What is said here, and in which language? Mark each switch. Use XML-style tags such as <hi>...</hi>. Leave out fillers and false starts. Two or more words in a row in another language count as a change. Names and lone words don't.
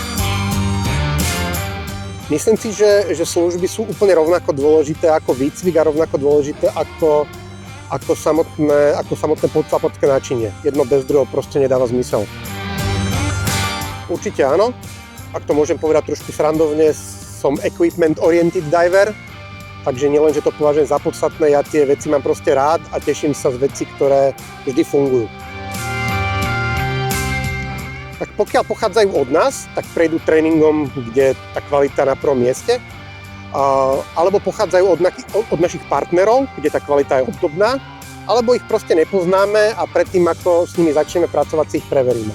<sk>Myslím si, že služby sú úplne rovnako dôležité ako výcvik a rovnako dôležité ako samotné podzápadské náčinie. Jedno bez druhého proste nedáva zmysel. Určite áno. Ak to môžem povedať trošku srandovne, som</sk> <en>equipment-oriented diver,</en> <sk>takže nielen, že to považujem za podstatné, ja tie veci mám proste rád a teším sa z vecí, ktoré vždy fungujú. Tak pokiaľ pochádzajú od nás, tak prejdú tréningom, kde tá kvalita na prvom mieste, alebo pochádzajú od našich partnerov, kde tá kvalita je obdobná, alebo ich proste nepoznáme a predtým, ako s nimi začneme pracovať, si ich preveríme.</sk>